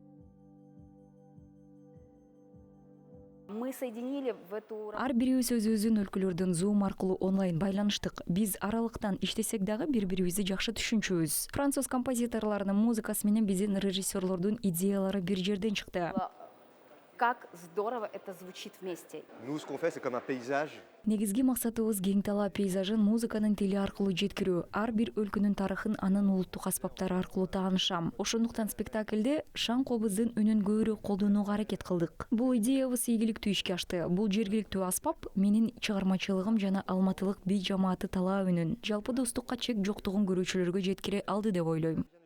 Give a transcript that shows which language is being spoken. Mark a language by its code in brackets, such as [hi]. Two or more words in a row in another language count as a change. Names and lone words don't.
[ky] Ар бирибиз өзүбүздүн өлкөлөрдөн Zoom аркылуу онлайн байланыштык. Биз аралыктан иштесек дагы бири-бирибизди жакшы түшүнчүбүз. Француз композиторлорунун музыкасы менен биздин режиссерлордун идеялары бир жерден чыкты. [ru] Как здорово это звучит вместе. [fr] Nous, ce qu'on fait, c'est comme un paysage. [ky] Негизги максатыбыз кең талап пейзажын музыканын тили аркылуу жеткирүү. Ар бир өлкөнүн тарыхын анын улуттук аспаптары аркылуу таанышам. Ошондуктан спектакльде шаң кобуздун үнүн көбүрөөк колдонууга аракет кылдык. Бул идеябыз ийгиликтүү ишке ашты. Бул жергиликтүү аспап менин чыгармачылыгым жана алматылык бий жамааты талаа үнүн жалпы достукка чек жоктугун көрүүчүлөргө жеткире алды деп ойлойм.